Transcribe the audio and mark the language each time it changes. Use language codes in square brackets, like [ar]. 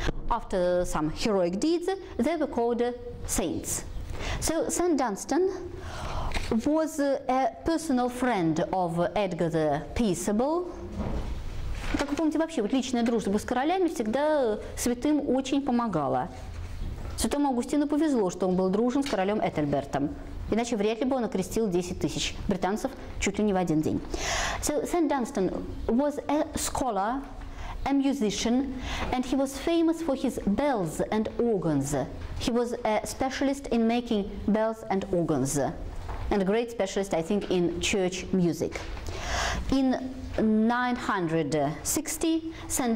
[en] After some heroic deeds, they were called saints. So St. Dunstan was a personal friend of Edgar the Peaceable. [ru] Как вы помните, вообще вот личная дружба с королями всегда святым очень помогала. Святому Августину повезло, что он был дружен с королем Этельбертом. Иначе вряд ли бы он окрестил 10 тысяч британцев чуть ли не в один день. [en] So St. Dunstan was a scholar, a musician, and he was famous for his bells and organs. He was a specialist in making bells and organs, and a great specialist, I think, in church music. In 960, St.